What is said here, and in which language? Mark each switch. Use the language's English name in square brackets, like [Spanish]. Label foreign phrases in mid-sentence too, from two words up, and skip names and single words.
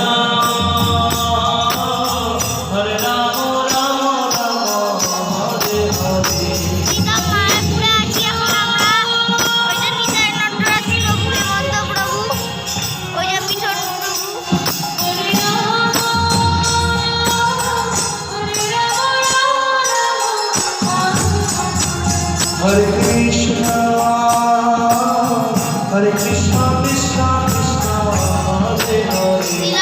[Sanskrit] Ram, Ram Ram, Hare Hare. [Bangla] শ্রীধাম মায়াপুরে আছি এখন আমরা। ওই যে নিতাই নটরাজ ছিল ভুলেমন্ত প্রভু, ওই যে পিছন প্রভু। [Sanskrit] Hare Krishna, Hare Krishna, Krishna Krishna, Hare Hare, [Bangla] শিলা